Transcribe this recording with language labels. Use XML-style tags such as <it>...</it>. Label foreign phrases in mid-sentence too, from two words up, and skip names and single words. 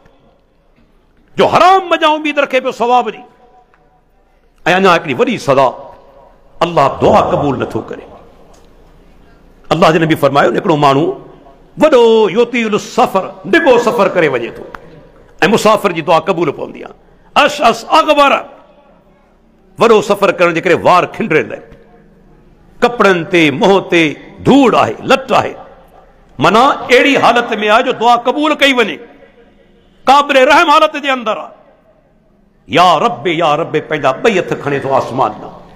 <sd>जो हराम मज़ा उम्मीद रखे पियो सवाब जी। ऐं अञा हिकिड़ी वॾी सज़ा, अल्लाह दुआ क़बूल नथो करे। अल्लाह जे नबी फरमायो, हिकिड़ो माण्हू वॾो योतील सफ़र, डिघो सफ़र करे वञे थो ऐं मुसाफ़िर जी दुआ क़बूल पवंदी आहे। अश अस अगबर, वॾो सफ़र करण जे करे वार खिंडरेल, कपड़नि ते मुंहं ते धूड़ आहे, लट आहे, माना अहिड़ी हालत में आहे जो दुआ क़बूल कई वञे, काबिल रहम हालत जे अंदर आहे। या रब्बे पंहिंजा ॿई हथ खणे थो आसमान ॾांहुं।</sd>